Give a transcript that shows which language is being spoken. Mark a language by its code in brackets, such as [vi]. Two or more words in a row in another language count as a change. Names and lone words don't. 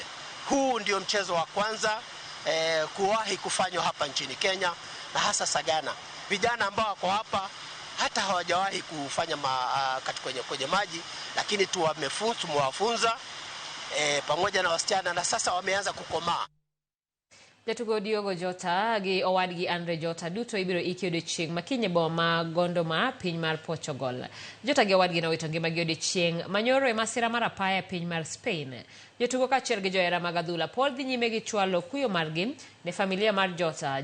[sw] Huu ndio mchezo wa kwanza kuwahi kufanywa hapa nchini Kenya, na hasa Sagana. Vijana ambao wako hapa hata hawajawahi kufanya kwenye maji, lakini tumewafunza pamoja na wasichana, na sasa wameanza kukomaa. [luo] Jatugo Diogo Jota gi owadgi Andre Jota duto ibiro iki odiochieng' makinye boma Gondoma piny mar Portugal. Jota gi owadgi nowito ngimagi odiochieng' manyoro e masira mar apaya piny mar Spain. Jotugo kaachiel gi johera mag adhula Paul dhi nyime gi chwalo kuyo margi ne familia mar Jota.